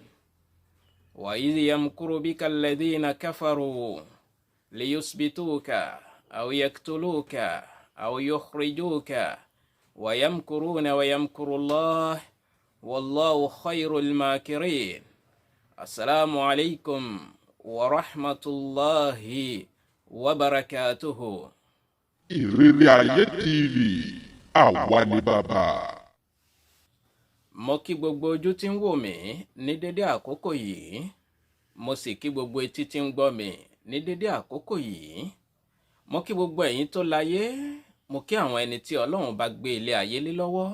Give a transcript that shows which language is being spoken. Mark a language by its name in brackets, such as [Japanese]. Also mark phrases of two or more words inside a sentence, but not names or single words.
[Arabic] وإذ يمكر بك الذين كفروا ليثبتوك أو يقتلوك أو يخرجوك ويمكرون ويمكر الله والله خير الماكرين. السلام عليكم ورحمة الله وبركاته. [Yoruba] Ìrírí ayé TV àwa ni bàbá. Mo kí gbogbo ojú tí ń wò mí ní dédé àkókò yìí, mo sì kí gbogbo etí tí ń gbọ́ mi ní dédé àkókò yìí. Mo kí gbogbo ẹ̀yin tó láyé, mo kí àwọn ẹni tí Ọlọ́run bá gbé ilé ayé lé lọ́wọ́.